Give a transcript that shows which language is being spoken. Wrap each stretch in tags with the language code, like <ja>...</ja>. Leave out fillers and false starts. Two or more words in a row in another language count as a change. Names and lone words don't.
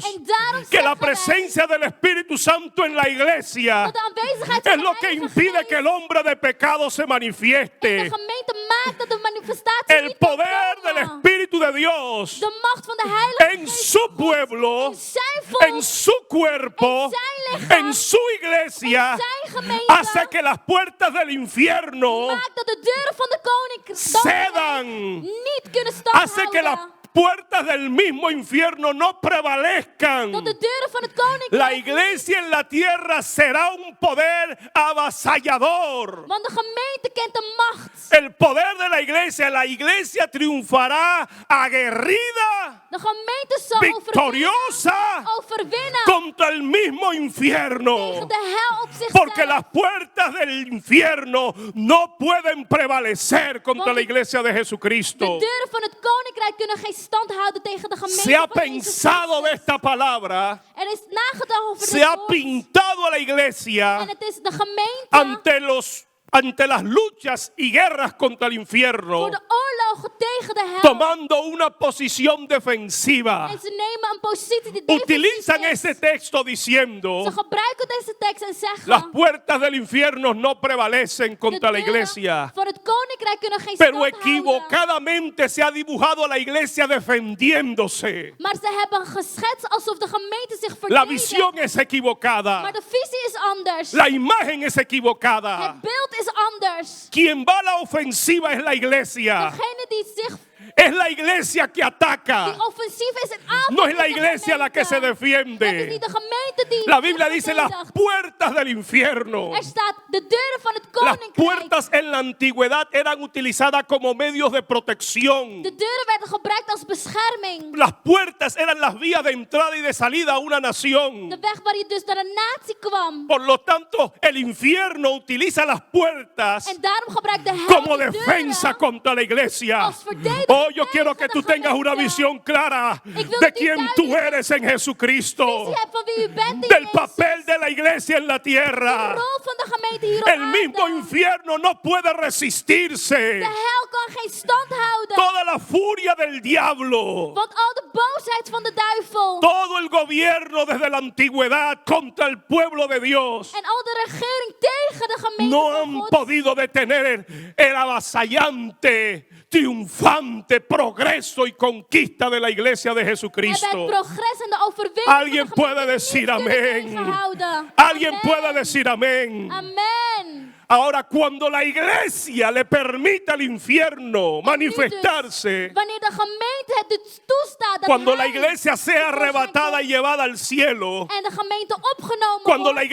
<nl>En daarom</nl> <es>que la</es> <nl>zeggen wij</nl> <es>presencia del Espíritu Santo en la iglesia</es> <nl>dat de aanwezigheid</nl> <es>es</es> <nl>van</nl> <es>lo</es> <nl>de</nl> <es>que</es> <nl>Heilige</nl> <es>impide</es> <nl>Geest</nl> <es>que el hombre de pecado se</es> <nl>in de</nl> <es>manifieste.</es> <nl>gemeente maakt dat de manifestatie</nl> <es>El</es> <nl>niet kan</nl> <es>poder del</es> <nl>komen.</nl> <es>Espíritu de Dios</es> <nl>De macht van de Heilige</nl> <es>en</es> <nl>Geest</nl> <es>su</es> <nl>van God,</nl> <es>pueblo,</es> <nl>in zijn</nl> <es>en</es> <nl>volk,</nl> <es>su cuerpo,</es> <nl>en zijn lichaam,</nl> <es>en su iglesia,</es> <nl>in zijn gemeente,</nl> <es>hace que las puertas del infierno</es> <nl>maakt dat de deuren van de koninkrijk</nl> <es>cedan,</es> <nl>niet kunnen stand</nl> <es>hace que las</es> <nl>houden.</nl> <es>puertas del mismo infierno no prevalezcan.</es> <nl>Dat de deuren van het</nl> <es>La</es> <nl>koninkrijk,</nl> <es>iglesia en la tierra será un poder avasallador.</es> <nl>want de gemeente kent de macht.</nl> <es>El poder de la iglesia triunfará aguerrida,</es> <nl>De gemeente zal</nl> <es>victoriosa</es> <nl>overwinnen</nl> <es>contra el mismo infierno.</es> <nl>tegen de hel op</nl> <es>Porque</es> <nl>zichzelf.</nl> <es>las puertas del infierno no pueden prevalecer contra la iglesia de</es> <nl>De</nl> <es>Jesucristo.</es> <nl>deuren van het koninkrijk kunnen geen stand houden tegen de gemeente</nl> <es>Se ha</es> <nl>van Jezus</nl> <es>pensado de</es> <nl>Christus.</nl> <es>esta palabra,</es> <nl>Er is nagedacht over</nl> <es>se</es> <nl>dit</nl> <es>ha</es> <nl>woord.</nl> <es>pintado a la iglesia</es> <nl>En het is de gemeente</nl> <es>ante las luchas y guerras contra el</es> <nl>voor</nl> <es>infierno,</es> <nl>de oorlogen tegen de hel.</nl> <es>tomando una posición defensiva.</es> <nl>En ze nemen een positie die defensief</nl> <es>Utilizan</es> <nl>is.</nl> <es>ese texto diciendo:</es> <nl>Ze gebruiken deze tekst en zeggen,</nl> <es>las puertas del infierno no prevalecen</es> <nl>de</nl> <es>contra la</es> <nl>deuren</nl> <es>iglesia.</es> <nl>van het koninkrijk kunnen geen</nl> <es>Pero</es> <nl>stand houden.</nl> <es>equivocadamente se ha dibujado a la iglesia defendiéndose.</es> <nl>Maar ze hebben geschetst alsof de gemeente zich</nl> <es>La</es> <nl>verdedigt.</nl> <es>visión es equivocada.</es> <nl>Maar de visie is anders.</nl> <es>La imagen es equivocada.</es> <nl>Het beeld is anders.</nl> <es>Quien va a la ofensiva es la iglesia.</es> <nl>Degene die zich</nl> <es>Es la iglesia que</es> <nl>die</nl> <es>ataca.</es> <nl>offensief is en aanvalt,</nl> <es>No es la</es> <nl>is de</nl> <es>iglesia la que se</es> <nl>gemeente. Het is</nl> <es>defiende.</es> <nl>niet de gemeente die</nl> <es>La Biblia</es> <nl>zich</nl> <es>dice las</es> <nl>verdedigt.</nl> <es>puertas del infierno.</es> <nl>Er staat de deuren van het</nl> <es>Las</es> <nl>koninkrijk.</nl> <es>puertas en la antigüedad eran utilizadas como medios de protección.</es> <nl>De deuren werden gebruikt als bescherming.</nl> <es>Las puertas eran las vías de entrada y de salida a una nación.</es> <nl>De weg waar je dus naar een natie kwam.</nl> <es>Por lo tanto, el infierno utiliza las puertas</es> <nl>En daarom gebruikt de hel</nl> <es>como</es> <nl>de</nl> <es>defensa</es> <nl>deuren</nl> <es>contra la iglesia.</es> <nl>als verdediging</nl> <es>Oh, yo quiero que</es> <nl>tegen</nl> <es>tú</es> <nl>de</nl> <es>tengas una</es> <nl>gemeente.</nl> <es>visión clara</es> <nl>Ik wil</nl> <es>de</es> <nl>dat u</nl> <es>quién</es> <nl>duidelijk</nl> <es>tú eres en Jesucristo.</es> <nl>visie hebt van wie u bent in</nl> <es>Del</es> <nl>Jezus.</nl> <es>papel de la iglesia en la</es> <nl>De</nl> <es>tierra.</es> <nl>rol van de gemeente hier op</nl> <es>El mismo</es> <nl>aarde.</nl> <es>infierno no puede</es> <nl>De</nl> <es>resistirse.</es> <nl>hel kan geen stand houden.</nl> <es>Toda la furia del diablo,</es> <nl>Want al de boosheid van de duivel.</nl> <es>todo el gobierno desde la antigüedad contra el pueblo de Dios</es> <nl>En al de regering tegen de gemeente</nl> <es>no</es> <nl>van</nl> <es>han</es> <nl>God.</nl> <es>podido detener el avasallante, triunfante progreso y conquista de la iglesia de</es> <nl>Hebben het</nl> <es>Jesucristo.</es> <nl>progress en de overwinning</nl> <es>Alguien</es> <nl>van de</nl> <es>puede</es> <nl>gemeente</nl> <es>decir</es> <nl>niet kunnen</nl> <es>amén.</es> <nl>tegenhouden.</nl> <es>Alguien</es> <nl>Amen.</nl> <es>puede decir amén.</es> <nl>Amen.</nl> <es>Ahora, cuando la iglesia le permita al infierno manifestarse,</es> <nl>Wanneer de gemeente het dus toestaat dat</nl> <es>cuando la</es> <nl>hij</nl> <es>iglesia sea arrebatada y llevada al cielo,</es> <nl>en de gemeente opgenomen</nl> <es>cuando la</es>